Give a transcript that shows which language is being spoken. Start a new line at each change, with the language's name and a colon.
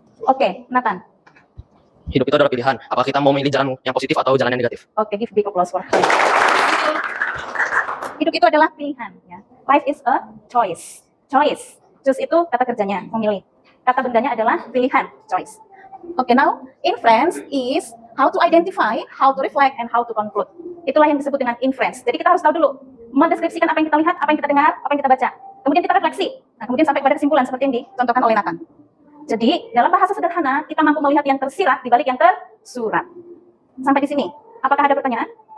Indonesian: Oke, Nathan. Hidup itu adalah pilihan. Apakah kita mau memilih jalan yang positif atau jalan yang negatif? Oke,
English: give big applause for her.
Indonesian: Hidup itu adalah pilihan. Ya.
English: Life is a choice. Choice. Choose
Indonesian: itu kata kerjanya, memilih. Kata bendanya adalah pilihan, choice.
English: Okay, now inference is how to identify, how to reflect, and how to conclude.
Indonesian: Itulah yang disebut dengan inference. Jadi kita harus tahu dulu, mendeskripsikan apa yang kita lihat, apa yang kita dengar, apa yang kita baca. Kemudian kita refleksi. Nah, kemudian sampai pada kesimpulan seperti yang dicontohkan oleh Nathan. Jadi, dalam bahasa sederhana, kita mampu melihat yang tersirat di balik yang tersurat. Sampai di sini. Apakah ada pertanyaan?